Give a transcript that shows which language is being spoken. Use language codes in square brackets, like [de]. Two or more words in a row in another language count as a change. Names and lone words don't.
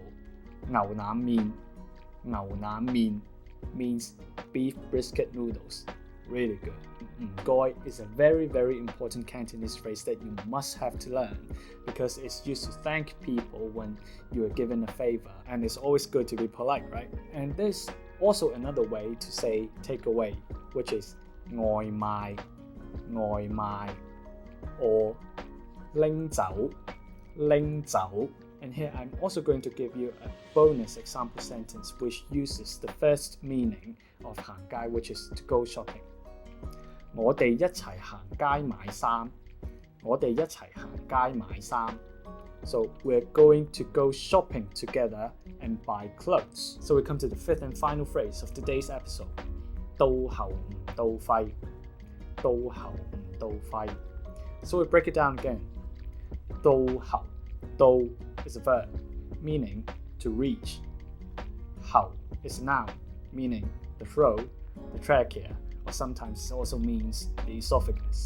[en] 牛腩麵 means beef brisket noodles. Really good. 唔該 is a very, very important Cantonese phrase that you must have to learn because it's used to thank people when you are given a favor, and it's always good to be polite, right? And there's also another way to say take away, which is 外賣 or 拎走. And here I'm also going to give you a bonus example sentence which uses the first meaning of 行街, which is to go shopping. [yue] 我哋一齊行街買衫. [en] So we're going to go shopping together and buy clothes. So we come to the fifth and final phrase of today's episode. [yue] 到喉唔到肺. [en] So we break it down again. [yue] 到喉. [en] 到 is a verb, meaning to reach. 喉 is a noun, meaning the throat, the trachea, or sometimes it also means the esophagus.